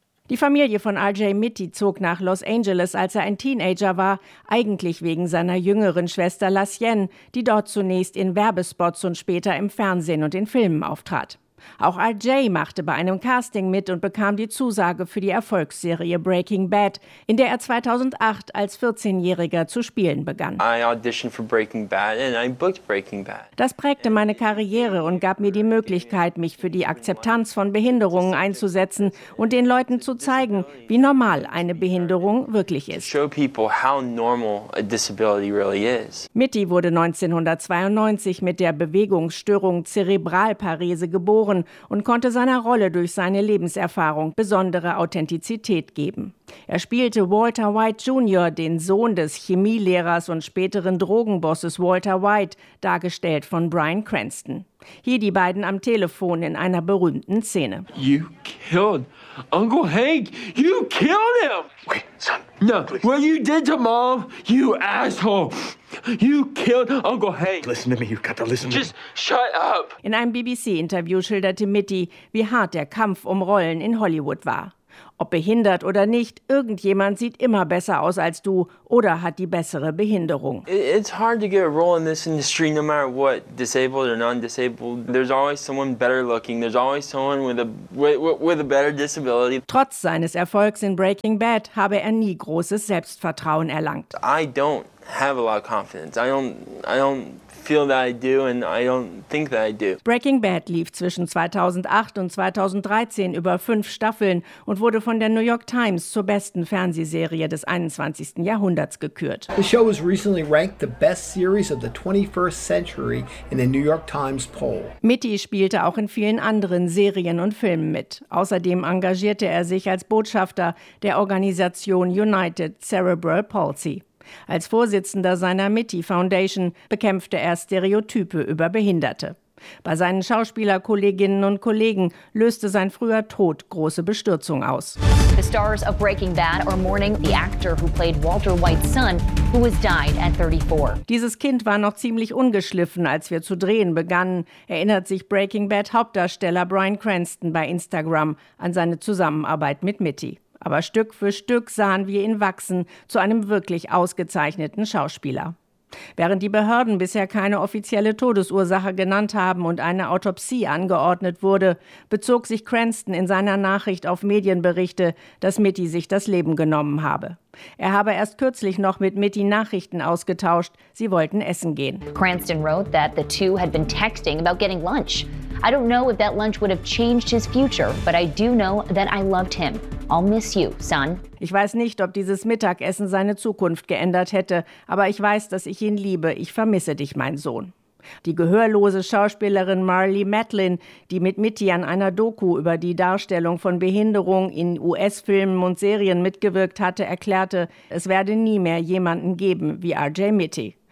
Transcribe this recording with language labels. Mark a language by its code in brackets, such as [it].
[de] Die Familie von RJ Mitty zog nach Los Angeles, als er ein Teenager war, eigentlich wegen seiner jüngeren Schwester Lasien, die dort zunächst in Werbespots und später im Fernsehen und in Filmen auftrat. Auch RJ machte bei einem Casting mit und bekam die Zusage für die Erfolgsserie Breaking Bad, in der er 2008 als 14-Jähriger zu spielen begann. [en] I auditioned for Breaking Bad and I booked Breaking Bad. [de] Das prägte meine Karriere und gab mir die Möglichkeit, mich für die Akzeptanz von Behinderungen einzusetzen und den Leuten zu zeigen, wie normal eine Behinderung wirklich ist. [en] Show people how normal a disability really is. [de] Mitty wurde 1992 mit der Bewegungsstörung Zerebralparese geboren und konnte seiner Rolle durch seine Lebenserfahrung besondere Authentizität geben. Er spielte Walter White Jr., den Sohn des Chemielehrers und späteren Drogenbosses Walter White, dargestellt von Bryan Cranston. Hier die beiden am Telefon in einer berühmten Szene. [en] You killed Uncle Hank! You killed him! Okay, son. No, please. What you did to Mom, you asshole! You killed Uncle Hank! Listen to me, you've got to listen to me. Just shut up! [de] In einem BBC-Interview schilderte Mitty, wie hart der Kampf um Rollen in Hollywood war. Ob behindert oder nicht, irgendjemand sieht immer besser aus als du oder hat die bessere Behinderung. [en] It's hard to get a role in this industry, no matter what, disabled or non-disabled. There's always someone better looking, there's always someone with a better disability. [de] Trotz seines Erfolgs in Breaking Bad habe er nie großes Selbstvertrauen erlangt. [en] I don't have a lot of confidence. I don't feel that I do and I don't think that I do. [de] Breaking Bad lief zwischen 2008 und 2013 über 5 Staffeln und wurde von der New York Times zur besten Fernsehserie des 21. Jahrhunderts gekürt. [en] The show was recently ranked the best series of the 21st century in the New York Times poll. [de] Mitty spielte auch in vielen anderen Serien und Filmen mit. Außerdem engagierte er sich als Botschafter der Organisation United Cerebral Palsy. Als Vorsitzender seiner Mitty Foundation bekämpfte er Stereotype über Behinderte. Bei seinen Schauspielerkolleginnen und Kollegen löste sein früher Tod große Bestürzung aus. [en] The stars of Breaking Bad are mourning the actor who played Walter White's son, who has died at 34. [de] Dieses Kind war noch ziemlich ungeschliffen, als wir zu drehen begannen, erinnert sich Breaking Bad Hauptdarsteller Bryan Cranston bei Instagram an seine Zusammenarbeit mit Mitty. Aber Stück für Stück sahen wir ihn wachsen zu einem wirklich ausgezeichneten Schauspieler. Während die Behörden bisher keine offizielle Todesursache genannt haben und eine Autopsie angeordnet wurde, bezog sich Cranston in seiner Nachricht auf Medienberichte, dass Mitty sich das Leben genommen habe. Er habe erst kürzlich noch mit Mitty Nachrichten ausgetauscht. Sie wollten essen gehen. [en] Cranston wrote that the two had been texting about getting lunch. I don't know if that lunch would have changed his future, but I do know that I loved him. I'll miss you, son. [de] Ich weiß nicht, ob dieses Mittagessen seine Zukunft geändert hätte, aber ich weiß, dass ich ihn liebe. Ich vermisse dich, mein Sohn. Die gehörlose Schauspielerin Marley Matlin, die mit Mitty an einer Doku über die Darstellung von Behinderung in US-Filmen und Serien mitgewirkt hatte, erklärte, es werde nie mehr jemanden geben wie RJ Mitty.